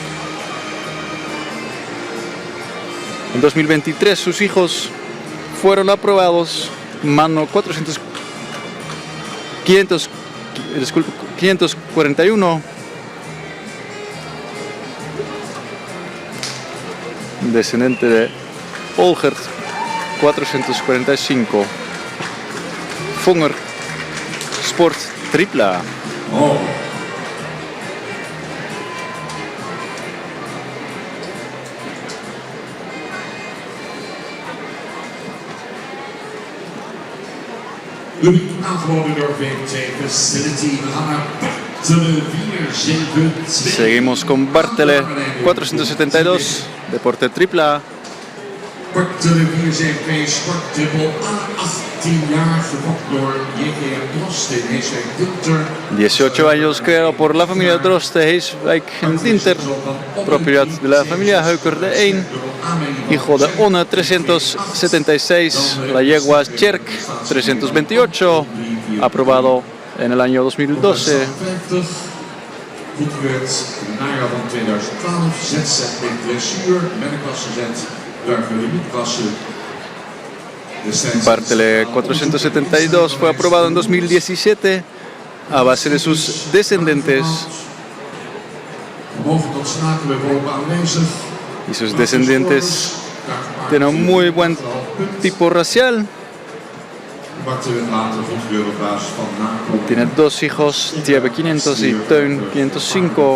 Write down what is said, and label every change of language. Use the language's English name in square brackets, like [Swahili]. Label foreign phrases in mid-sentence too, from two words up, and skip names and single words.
[Spanish] En 2023 sus hijos fueron aprobados. Mano 541, descendiente de Olgert 445, Fonger Sport Tripla. Oh. [Dutch] Aangeboden door VT Facility. We gaan naar Bartele 472. [Spanish] Seguimos con Bartele 472, Deporte Tripla. [Dutch] Bartele 472, sportdubbel A18 jaar, gefokt door JGM Droste in Heeswijk Dinter. [Spanish] 18 años, creado por la familia Droste, Heeswijk en Dinter, propiedad de la familia Heuker de 1, hijo de Onne 376, la yegua Cherk 328, aprobado en el año 2012. [Dutch] Goedgekeurd in het najaar van 2012, ZZ met dressuur, menneklasse Z, duiven limietklasse. [Spanish] Bartele 472 fue aprobado en 2017 a base de sus descendientes. Y sus descendientes tienen un muy buen tipo racial. Tiene 2 hijos, Thierry 500 y Teun 505.